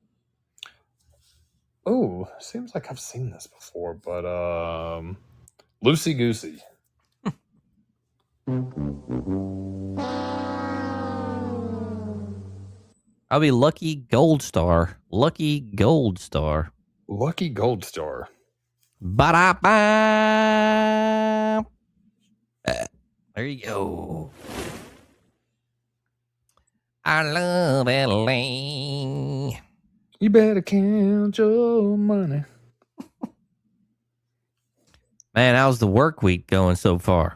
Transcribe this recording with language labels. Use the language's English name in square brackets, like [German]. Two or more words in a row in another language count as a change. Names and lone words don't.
[English] Oh, seems like I've seen this before, but Loosey Goosey. I'll be Lucky Gold Star. Lucky Gold Star. Lucky Gold Star. Ba-da-ba. There you go. I love LA. You better count your money. Man, how's the work week going so far?